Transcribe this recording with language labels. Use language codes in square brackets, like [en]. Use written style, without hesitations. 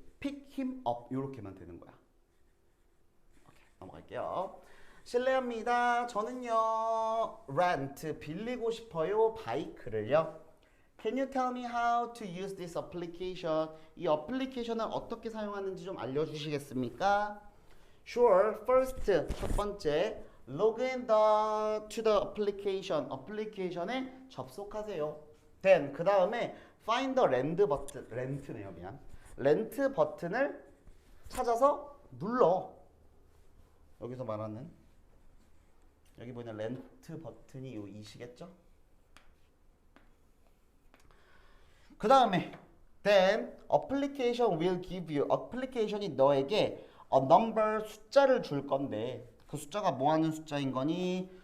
[en] pick him up [ko] 이렇게만 되는 거야. 오케이, 넘어갈게요. 실례합니다. 저는요 rent 빌리고 싶어요. 바이크를요. [en] Can you tell me how to use this application? [ko] 이 어플리케이션을 어떻게 사용하는지 좀 알려주시겠습니까? [en] Sure. First, [ko] 첫 번째, [en] log in to the application. [ko] 어플리케이션에 접속하세요. [en] Then, [ko] 그 다음에 [en] find the rent 버튼. [ko] 렌트네요, 미안. 렌트 버튼을 찾아서 눌러. 여기서 말하는 여기 보이는 렌트 버튼이 이시겠죠? 그 다음에 [en] then application will give you [ko] 어플리케이션이 너에게 [en] a number [ko] 숫자를 줄 건데 그 숫자가 뭐 하는 숫자인 거니?